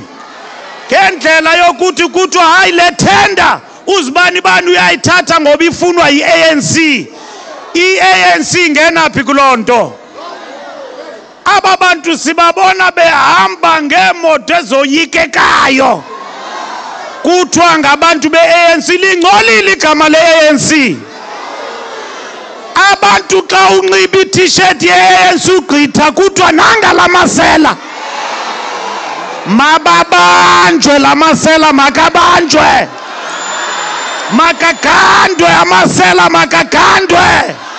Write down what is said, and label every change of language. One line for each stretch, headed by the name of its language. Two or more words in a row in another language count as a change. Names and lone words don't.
Xhosa: Ngendlela yokuthi kuthiwa hayi le tender uzibani bani uyayithatha ngoba ifunwa yi-ANC. I-ANC ngenaphi kulonto? Aba bantu sibabona behamba ngeemoto ezoyikekayo. Kuthiwa ngabantu be-ANC, lingcolile igama le-ANC. Abantu xa unxiba i-t-shirt ye-ANC ugqitha kuthiwa nanga lamasela. Mababanjwe lamasela, makabanjwe. Makagandwe amasela, makagandwe.